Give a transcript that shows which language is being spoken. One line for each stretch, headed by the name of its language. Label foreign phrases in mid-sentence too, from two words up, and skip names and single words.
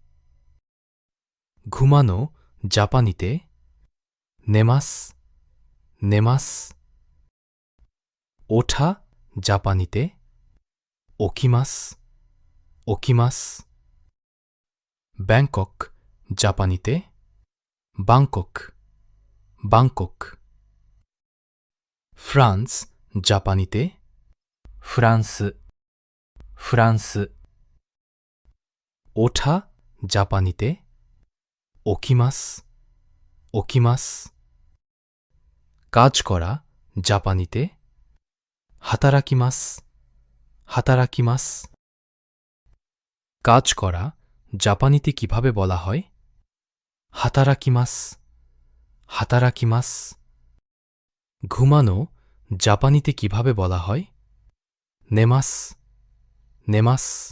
Bangla: ঘুমানো জাপানিতে
Japanese: 寝ます 寝ます
Bangla: ওঠা জাপানিতে
Japanese: 起きます 起きます
Bangla: ব্যাংকক জাপানিতে বাংকক বাংকক ফ্রান্স জাপানিতে
Japanese: フランス、フランス、
Bangla: ওঠা জাপানিতে
Japanese: 起きます 起きます
Bangla: কাজ করা জাপানিতে
Japanese: 働きます 働きます
Bangla: কাজ করা জাপানিতে কিভাবে বলা হয়
Japanese: 働きます 働きます
Bangla: ঘুমানো জাপানিতে কিভাবে বলা হয়
Japanese: 寝ます 寝ます